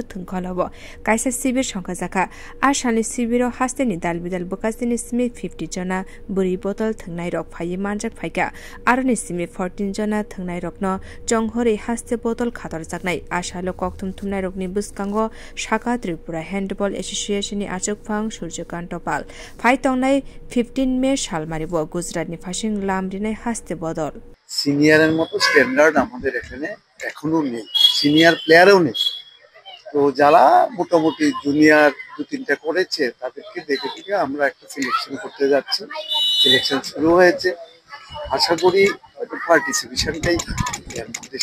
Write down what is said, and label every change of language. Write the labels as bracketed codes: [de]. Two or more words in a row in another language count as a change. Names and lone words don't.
[trp] थंखलाबो कायसा शिविर संखाजाखा आ सालनि शिविर हास्तेनि दालबिदाल बकास्तेनि सिमी 50 जना बुरी बदल थंनाय रक फाइ मानजाक फाइका आरो नि सिमी 14 जना थंनाय रक जंहरे हास्ते बोतल खातर जागनाय आशालो कक्थुम थुमनाय रगनि बुस्कांगो शाखा त्रिपुरा हैंडबॉल एसोसिएशन नि आचकफां सूर्यकान्त पाल फाइटंनाय 15 मे सालमारिबो गुजरातनि फासिं लामरिनाय हास्ते बदल [bn] সিনিয়রের মতো স্ট্যান্ডার্ড আমাদের এখানে এখনো নেই, সিনিয়র প্লেয়ারও নেই। তো যারা মোটামুটি জুনিয়র দু তিনটা করেছে তাদেরকে দেখে দেখে আমরা একটা সিলেকশন করতে যাচ্ছি। সিলেকশন শুরু হয়েছে, আশা করি হয়তো পার্টিসিপেশনটাই এর মধ্যে।